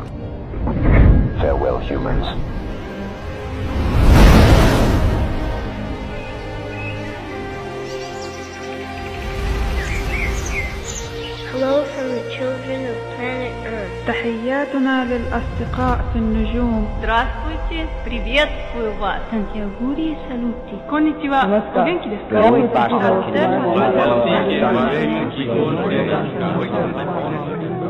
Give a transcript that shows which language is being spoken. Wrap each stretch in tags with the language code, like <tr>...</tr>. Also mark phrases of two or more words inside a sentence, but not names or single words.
<en>Farewell, humans. Hello from the children of planet Earth.</en> <ar>تحياتنا للأصدقاء في النجوم.</ar> <ru>Здравствуйте, приветствую вас. Сантьягури салути.</ru> <ja>こんにちは。元気です?</ja>